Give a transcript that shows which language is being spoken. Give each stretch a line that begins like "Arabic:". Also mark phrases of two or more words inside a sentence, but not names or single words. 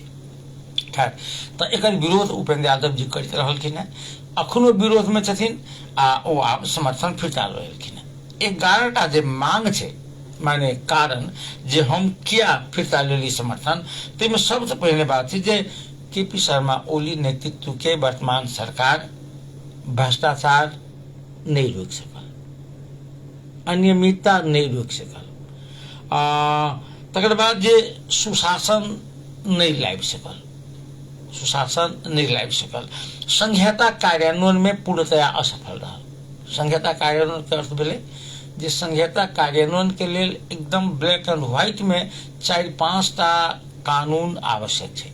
Maithili: खैर, तो एकर विरोध उपेंद्र यादव जी करैत रहलखिन हैं, अखनो विरोध में छथिन आ ओ आब समर्थन फिरता लेलखिन हैं। 11टा जे मांग छै माने कारण जे हम किया फिरता लेली समर्थन, ताहिमे सबसे पहले बात छै जे केपी शर्मा ओली नेतृत्व के वर्तमान सरकार भ्रष्टाचार नहीं रोक सकल, अनियमितता नहीं रोक सकल, तकर बाद जे सुशासन नहीं लाबि सकल, संहिता कार्यान्वयन में पूर्णतया असफल रहल। संहिता कार्यान्वयन के अर्थ भेलै जे संहिता कार्यान्वयन के लेल एकदम
English: black and white
Maithili: में 4-5 टा कानून आवश्यक छै।